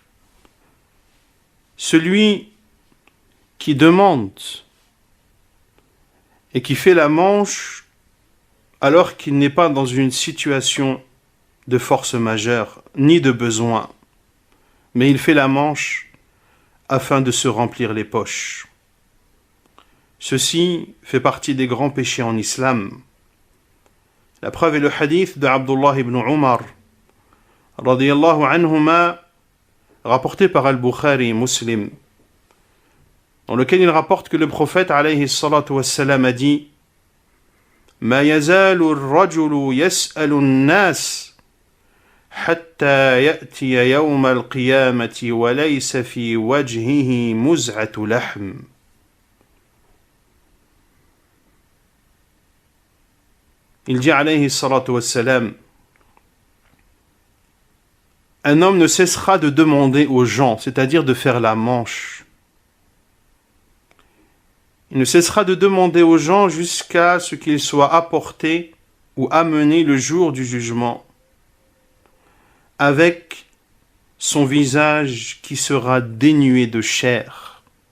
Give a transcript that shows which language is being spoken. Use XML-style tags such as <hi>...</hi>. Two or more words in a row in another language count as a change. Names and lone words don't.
<fr>celui qui demande et qui fait la manche alors qu'il n'est pas dans une situation de force majeure, ni de besoin, mais il fait la manche afin de se remplir les poches. Ceci fait partie des grands péchés en islam. La preuve est le hadith de Abdullah ibn Umar,</fr> <ar>رضي الله عنهما,</ar> <fr>rapporté par Al-Bukhari et Muslim, dans lequel il rapporte que le prophète</fr> <ar>عليه الصلاة والسلام</ar> <fr>a dit:</fr> <ar>ما يزال الرجل يسأل الناس حتى يأتي يوم القيامة وليس في وجهه مزعة لحم.</ar> <fr>Il dit</fr> <ar>عليه الصلاة والسلام:</ar> <fr>un homme ne cessera de demander aux gens, c'est-à-dire de faire la manche. Il ne cessera de demander aux gens jusqu'à ce qu'il soit apporté ou amené le jour du jugement, avec son visage qui sera dénué de chair.</fr>